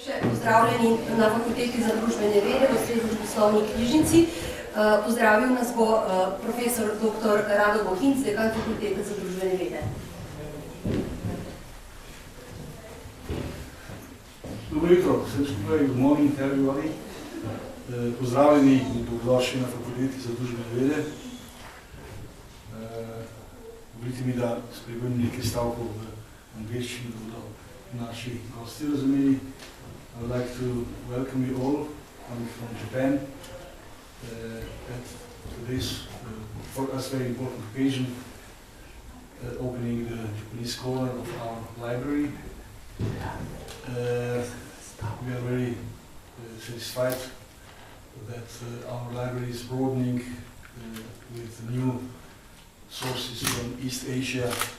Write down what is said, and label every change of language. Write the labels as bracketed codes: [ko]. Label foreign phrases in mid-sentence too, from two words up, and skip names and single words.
[sl] pozdravljeni na Fakulteti za družbene vede v Srednji poslovni knjižnici. Pozdravil nas bo profesor dr. Rado Bohinc, dekan Fakultete za družbene vede. Dobro jutro, vsem skupaj, [en] good morning everybody. [sl] Pozdravljeni in dobrodošli na Fakulteti za družbene vede. Dovolite mi, da spregovorim nekaj stavkov v angleščini, da bodo naši gosti razumeli. [en] I would like to welcome you all coming from Japan at today's, for us, very important occasion, opening the Japanese corner of our library. We are very satisfied that our library is broadening with new sources from East Asia,